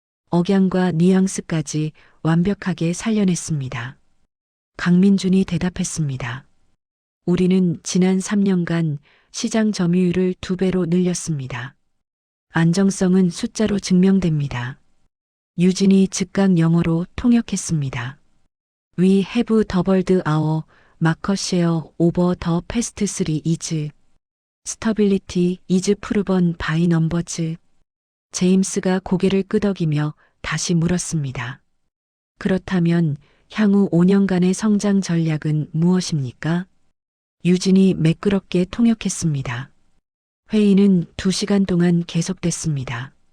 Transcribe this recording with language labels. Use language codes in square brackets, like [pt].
[ko] 억양과 뉘앙스까지 완벽하게 살려냈습니다. 강민준이 대답했습니다. 우리는 지난 3년간 시장 점유율을 2배로 늘렸습니다. 안정성은 숫자로 증명됩니다. 유진이 즉각 영어로 통역했습니다. [en] We have doubled our market share over the past 3 years. Stability is proven by numbers. [ko] 제임스가 고개를 끄덕이며 다시 물었습니다. 그렇다면 향후 5년간의 성장 전략은 무엇입니까? 유진이 매끄럽게 통역했습니다. 회의는 2시간 동안 계속됐습니다.